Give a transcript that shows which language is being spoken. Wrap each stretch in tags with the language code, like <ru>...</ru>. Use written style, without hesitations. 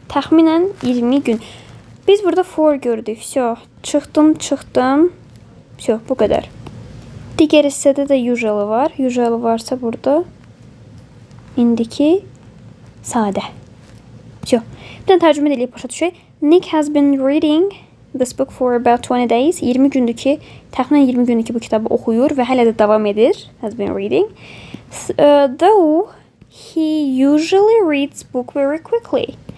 <az>Təxminən 20 gün. Biz burada for gördük. Çıxdım. Bu qədər. Digər hissədə də usually var. Usually varsa burada indiki sadə. Bir dənə tərcümə edilib başa düşək.</az> <en>Nick has been reading this book for about 20 days.</en> <az>20 gündür ki, təxminən 20 gündür ki, bu kitabı oxuyur və hələ də davam edir.</az> <en>Has been reading. Though he usually reads book very quickly.</en>